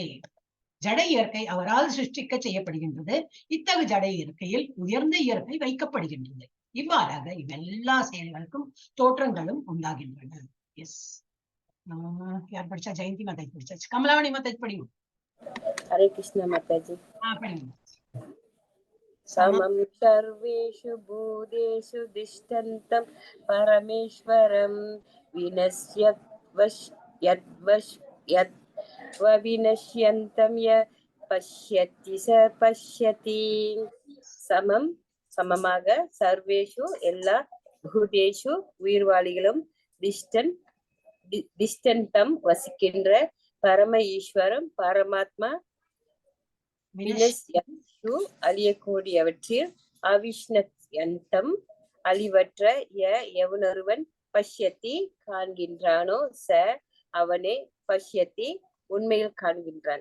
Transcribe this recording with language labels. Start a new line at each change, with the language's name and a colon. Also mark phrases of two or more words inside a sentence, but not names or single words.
Tamil: ஜட இயற்கை அவரால் சிருஷ்டிக்க செய்யப்படுகின்றது. இத்தகு ஜட இயற்கையில் உயர்ந்த இயற்கை வைக்கப்படுகின்றது. இவ்வாறாக இவ்வெல்லா செயல்களுக்கும் தோற்றங்களும் உண்டாகின்றன. எஸ், யார் படிச்சா? ஜெயந்தி மாதாஜி படிச்சாச்சு. கமலாவணி மாதாஜி படியும். ஹரே கிருஷ்ண மாதாஜி. படியும்.
Sanskrit: समं सर्वेषु भूतेषु तिष्ठन्तं परमेश्वरं यद्विनश्यन्तं य पश्यति स पश्यति.
Tamil: சமமாக சர்வேஷு எல்லா பூதேஷு உயிர்வாளிகளும் திஷ்டந்தம் வசிக்கின்ற பரம ஈஸ்வரம் பரமாத்மா வினஷ்யு அழியக்கூடியவற்றில் அவிஷ்ணந்தம் அழிவற்ற எவனொருவன் பஷ்யத்தி காண்கின்றானோ ச அவனே பஷ்யத்தி உண்மையில் காண்கின்றான்.